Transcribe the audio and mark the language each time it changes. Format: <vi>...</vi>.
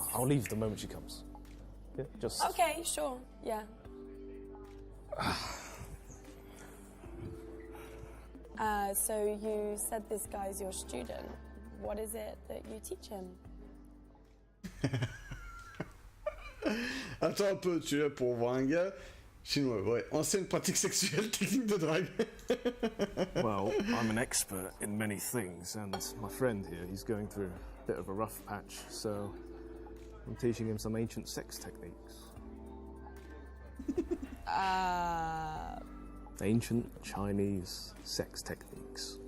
<en>I'll leave the moment she comes. Yeah, just. Okay, sure. Yeah. So you said this guy's your student. What is it that you teach him?</en> <fr>Attends un peu, tu es là pour voir un gars chinois, ouais. Ancienne pratique sexuelle, technique de drague.</fr> <en>Well, I'm an expert in many things, and my friend here, he's going through a bit of a rough patch, so I'm teaching him some ancient sex techniques. Ancient Chinese sex techniques.</en>